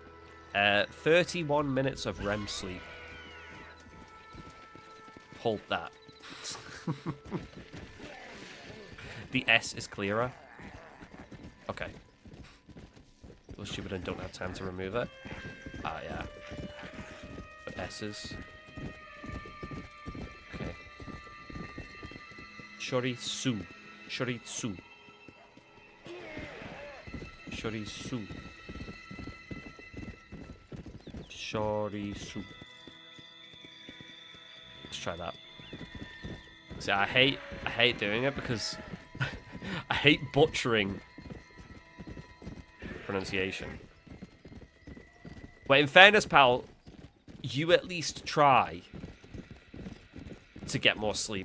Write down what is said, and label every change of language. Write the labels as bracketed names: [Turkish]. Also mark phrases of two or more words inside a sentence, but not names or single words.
[English] 31 minutes of REM sleep. Hold that. The S is clearer. Okay. It was stupid and don't have time to remove it. Ah, yeah. But S's. Okay. Shorisu. Shoritsu. Shorisu. Shorisu. Let's try that. See, I hate doing it because I hate butchering pronunciation. But in fairness, pal, you at least try to get more sleep.